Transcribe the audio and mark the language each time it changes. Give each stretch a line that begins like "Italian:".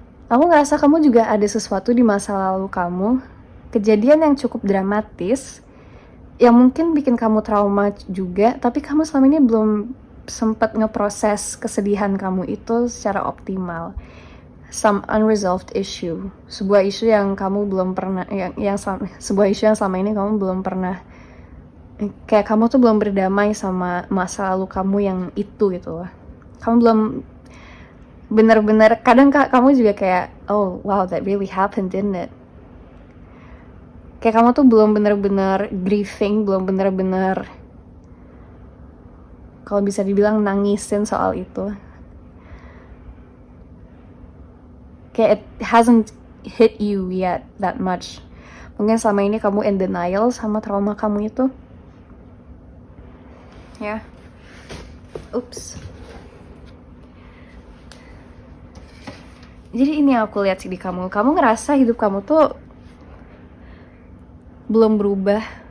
Indonesian: Aku ngerasa kamu juga ada sesuatu di masa lalu kamu, kejadian yang cukup dramatis, yang mungkin bikin kamu trauma juga, tapi kamu selama ini belum sempat ngeproses kesedihan kamu itu secara optimal.
English: Some unresolved issue,
Indonesian: sebuah isu yang kamu belum pernah, sebuah isu yang selama ini kamu belum pernah, kayak kamu tuh belum berdamai sama masa lalu kamu yang itu gitu loh. Kamu belum bener-bener, kadang kamu juga kayak,
English: oh wow, that really happened, didn't it?
Indonesian: Kayak kamu tuh belum bener-bener grieving, belum bener-bener, kalau bisa dibilang, nangisin soal itu.
English: Kayak it hasn't hit you yet that much.
Indonesian: Mungkin selama ini kamu
English: in denial
Indonesian: sama trauma kamu itu. Ya. Oops. Jadi ini yang aku lihat sih di kamu. Kamu ngerasa hidup kamu tuh belum berubah.